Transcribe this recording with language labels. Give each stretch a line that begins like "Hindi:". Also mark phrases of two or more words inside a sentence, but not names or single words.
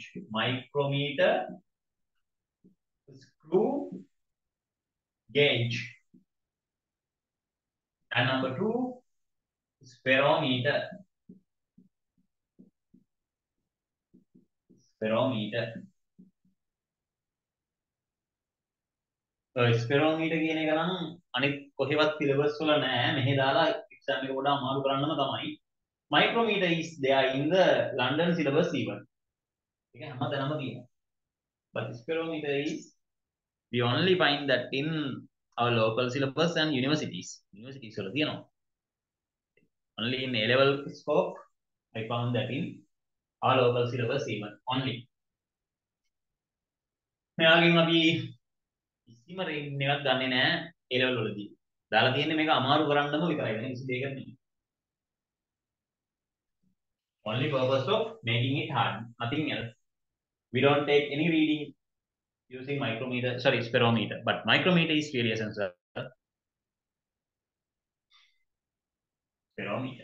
English: Micrometer screw gauge. And number two, spherometer. Spherometer.
Sinhala: ස්පෙරෝමීටර් කියන එක නම් අනිත් කොහෙවත් සිලබස් වල නැහැ. මෙහෙ දාලා එක්සෑම් එක වඩා අමාරු කරන්නම තමයි.
English: Micrometer is there in the London syllabus even.
Sinhala: ඒක හැමතැනම තියෙනවා.
English: But spherometer is we only find that in our local syllabus and universities.
Sinhala: Universities වල තියෙනවා.
English: Only in A-level scope I found that in our local syllabus even only.
Sinhala: මෙයාගෙන් අපි කිසිම රේටින් එකක් ගන්නෙ නැහැ A-level වලදී. දාලා තියෙන්නේ මේක අමාරු කරන්නම විතරයි. වෙන කිසි දෙයක්වත් නෙමෙයි.
English: Only purpose of making it hard, nothing else. We don't take any reading using spherometer, but micrometer is really essential. Spherometer.